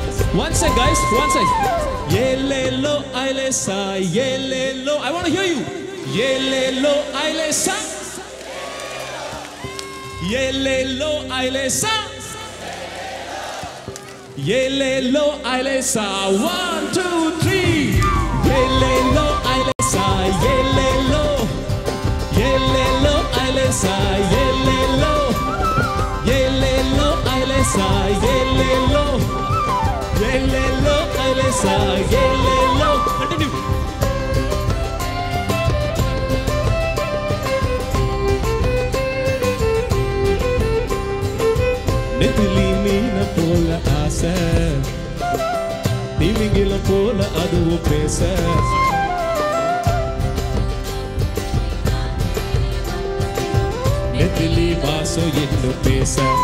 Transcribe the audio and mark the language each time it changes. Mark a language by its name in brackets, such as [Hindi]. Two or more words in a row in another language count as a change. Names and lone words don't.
[English] One sec, guys. One sec. [Yoruba] Yelelo ailesa, yelelo. [English] I want to hear you. [Yoruba] Yelelo ailesa. Yelelo ailesa. Yelelo ailesa. 1, 2, 3. Yelelo ailesa, yelelo. Yelelo ailesa, yelelo. Yelelo ailesa, yelelo. Yelelo ailesa, yelelo. Continue. [Tamil] நெத்திலி மீன போல ஆசை, திமிங்கில போல அதுவும் பேச. நெத்திலி வாசம் இன்னும் பேச.